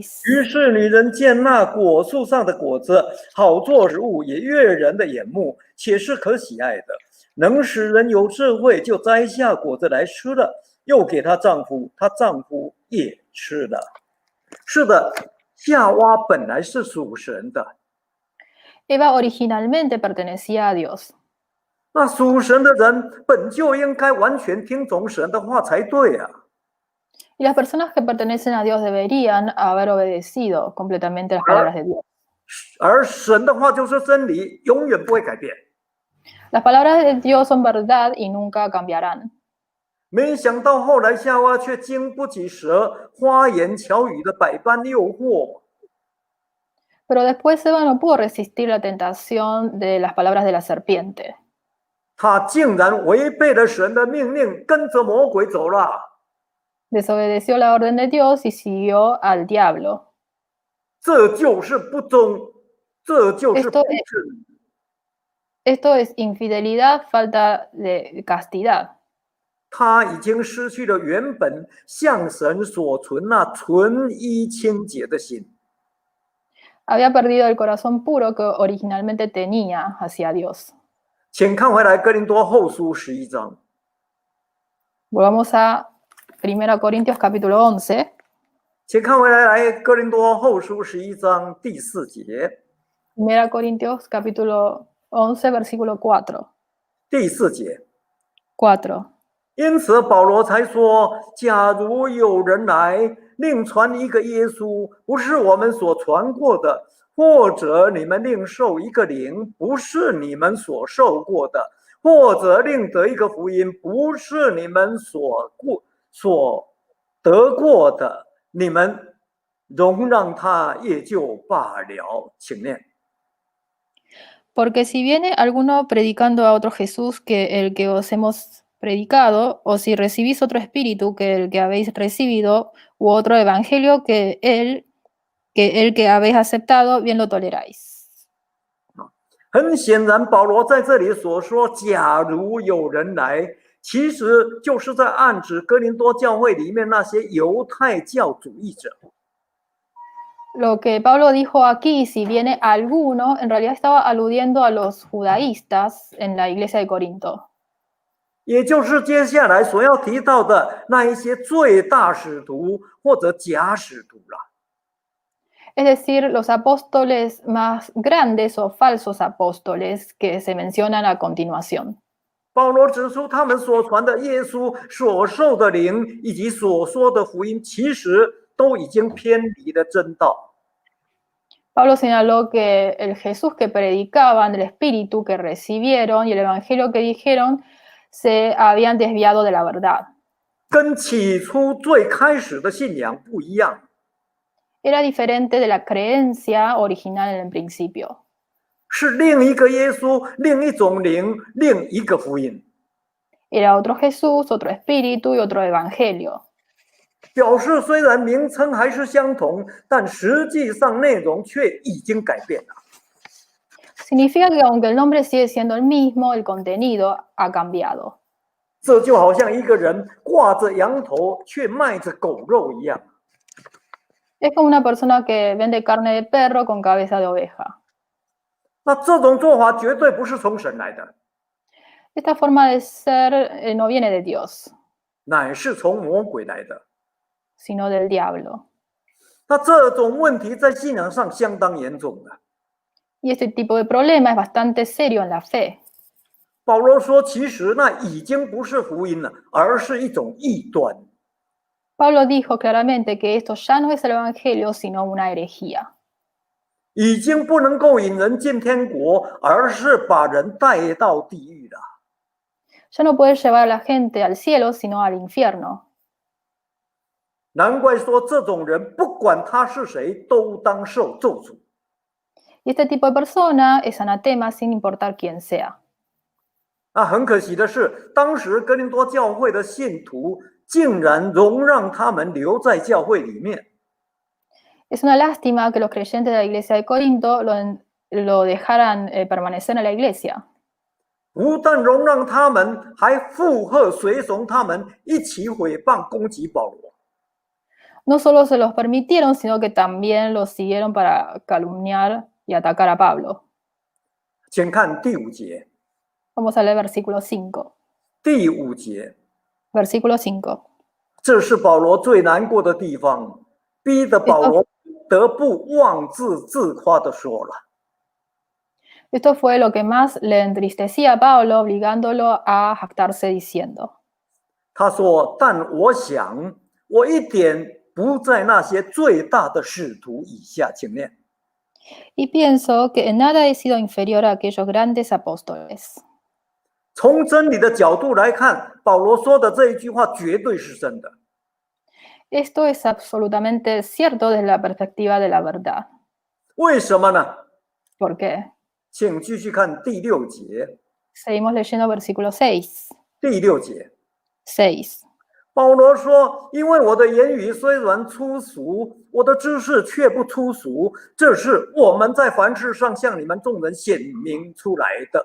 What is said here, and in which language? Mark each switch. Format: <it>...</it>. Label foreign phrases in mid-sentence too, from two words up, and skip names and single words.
<zh>于是女人见那果树上的果子好做食物，也悦人的眼目，且是可喜爱的，能使人有智慧，就摘下果子来吃了，又给她丈夫，她丈夫也吃了。是的，夏娃本来是属神的，</zh> <es>Eva originalmente pertenecía a Dios.</es> <zh>那属神的人本就应该完全听从神的话才对啊。</zh> <es>Y las personas que pertenecen a Dios deberían haber obedecido completamente las palabras de Dios.</es> <zh>而神的话就是真理，永远不会改变。</zh> <es>Las palabras de Dios son verdad y nunca cambiarán.</es> <zh>没想到后来夏娃却经不起蛇花言巧语的百般诱惑，</zh> <es>Pero después Eva no pudo resistir la tentación de las palabras de la serpiente.</es> <zh>她竟然违背了神的命令，跟着魔鬼走了。</zh> <es>Desobedeció la orden de Dios y siguió al diablo.</es> <zh>这就是不忠，这就是不正。</zh> <es>Esto es infidelidad, falta de castidad.</es> <zh>他已经失去了原本向神所存那纯一清洁的心。</zh> <es>Había perdido el corazón puro que originalmente tenía hacia Dios.</es> <zh>请看回来哥林多后书11章，</zh> <es>Volvamos a 1 Corintios capítulo 11.</es> <zh>请看回来哥林多后书11章第4节，</zh> <es>1 Corintios capítulo 11, versículo 4.</es> <zh>第4节。</zh> <es>4.</es> <zh>因此保罗才说，假如有人来另传一个耶稣，不是我们所传过的，或者你们另受一个灵，不是你们所受过的，或者另得一个福音，不是你们所得过的，你们容让他也就罢了。请念。</zh> <es>Porque si viene alguno predicando a otro Jesús que el que os hemos predicado, o si recibís otro espíritu que el que habéis recibido, u otro evangelio que el que habéis aceptado, bien lo toleráis.</es> <zh>很显然，保罗在这里所说，假如有人来，其实就是在暗指哥林多教会里面那些犹太教主义者。</zh> <es>Lo que Pablo dijo aquí, si viene alguno, en realidad estaba aludiendo a los judaístas en la iglesia de Corinto.</es> <zh>也就是接下来所要提到的那一些最大使徒或者假使徒了。</zh> <es>Es decir, los apóstoles más grandes o falsos apóstoles que se mencionan a continuación.</es> <zh>保罗指出，他们所传的耶稣所受的灵以及所说的福音，其实都已经偏离了真道。</zh> <es>Pablo señaló que el Jesús que predicaban, el espíritu que recibieron y el evangelio que dijeron se habían desviado de la verdad.</es> <zh>跟起初最开始的信仰不一样。</zh> <es>Era diferente de la creencia original en el principio.</es> <zh>是另一个耶稣，另一种灵，另一个福音。</zh> <es>Era otro Jesús, otro espíritu y otro evangelio.</es> <zh>表示虽然名称还是相同，但实际上内容却已经改变了。</zh> <es>Significa que aunque el nombre sigue siendo el mismo, el contenido ha cambiado.</es> <zh>这就好像一个人挂着羊头却卖着狗肉一样。</zh> <es>Es como una persona que vende carne de perro con cabeza de oveja.</es> <zh>那这种做法绝对不是从神来的，</zh> <es>Esta forma de ser no viene de Dios,</es> <zh>乃是从魔鬼来的。</zh> <es>sino del diablo.</es> <zh>那这种问题在信仰上相当严重的。</zh> <es>Y este tipo de problema es bastante serio en la fe.</es> <zh>保罗说，其实那已经不是福音了，而是一种异端。</zh> <es>Pablo dijo claramente que esto ya no es el evangelio, sino una herejía.</es> <zh>已经不能够引人进天国，而是把人带到地狱了。</zh> <es>Ya no puede llevar a la gente al cielo, sino al infierno.</es> <zh>难怪说这种人不管他是谁，都当受咒诅。</zh> <es>Y este tipo de persona es anatema sin importar quién sea.</es> <zh>那很可惜的是，当时哥林多教会的信徒竟然容让他们留在教会里面。</zh> <es>Es una lástima que los creyentes de la iglesia de Corinto lo dejaran permanecer en la iglesia.</es> <zh>不但容让他们，还附和随从他们一起诽谤攻击保罗。</zh> <es>No solo se los permitieron, sino que también los siguieron para calumniar y atacar a Pablo.</es> <zh>请看第5节。</zh> <es>Vamos a leer versículo 5.</es> <zh>第5节，</zh> <es>Versículo 5.</es> <zh>这是保罗最难过的地方，逼得保罗得不妄自自夸地说了。</zh> <es>Esto fue lo que más le entristecía a Pablo, obligándolo a jactarse diciendo:</es> <zh>他说：“但我想，我一点不在那些最大的使徒以下。” 请念。</zh> <es>Y pienso que en nada he sido inferior a aquellos grandes apóstoles.</es> <zh>从真理的角度来看，保罗说的这一句话绝对是真的。</zh> <es>Esto es absolutamente cierto desde la perspectiva de la verdad.</es> <zh>为什么呢？</zh> <es>¿Por qué?</es> <zh>请继续看第6节。</zh> <es>Seguimos leyendo versículo 6.</es> <zh>第6节，</zh> <es>6.</es> <zh>保罗说：“因为我的言语虽然粗俗，我的知识却不粗俗，这是我们在凡事上向你们众人显明出来的。”</zh>